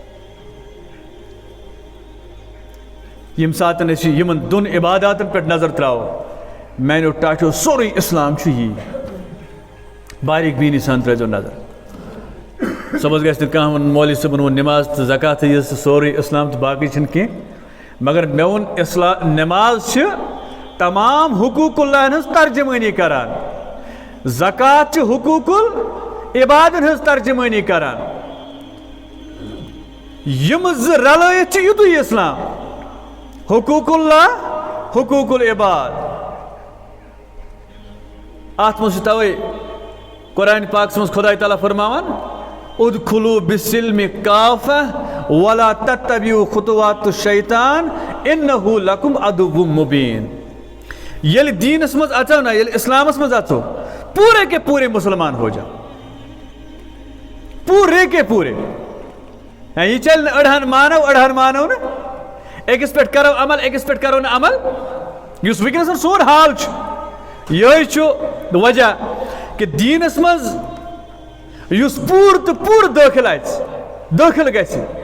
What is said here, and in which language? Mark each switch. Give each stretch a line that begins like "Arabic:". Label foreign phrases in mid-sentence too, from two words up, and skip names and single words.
Kashmiri: ییٚمہِ ساتہٕ أسۍ یِمن دۄن عباداتن پٮ۪ٹھ نظر تراوو میانیو ٹاٹھیو سورُے اسلام چھُ یی باریٖک بیٖنی سان ترٲیزیو نظر صبحس گژھِ نہٕ کانٛہہ وَنُن مولوی صٲبن ووٚن نٮ۪ماز تہٕ زکات تھٲیِو سورُے اسلام تہٕ باقٕے چھِنہٕ کینٛہہ مگر مےٚ ووٚن نٮ۪ماز چھِ تمام حقوٗق اللہن ہٕنٛز ترجمٲنی کران زکات چھِ حقوٗق العبادن ہٕنٛز ترجمٲنی کران یِم زٕ رلٲیِتھ چھِ یُتُے اسلام حقوٗق اللہ حقوٗق العباد اتھ منٛز چھُ توے قرآنِ پاکس منٛز خۄداے تعالیٰ فرماوان
Arabic: ادخلوا بالسلم کافہ ولا تتبعوا خطوات الشیطان انہ لکم عدو مبین
Kashmiri: ییٚلہِ دیٖنس منٛز اژو نا ییٚلہِ اسلامس منٛز اژو
Urdu: پورے کے پورے مسلمان ہو جاؤ پورے کے پورے
Kashmiri: یہ چلہِ نہٕ أڑہن مانو نہٕ أکِس پٮ۪ٹھ کرو عمل أکِس پٮ۪ٹھ کرو نہٕ عمل یُس وٕنکیٚنس سون حال چھُ یہے چھُ وجہ کہ دیٖنس منٛز یُس پوٗرٕ تہٕ پوٗرٕ دٲخل گژھِ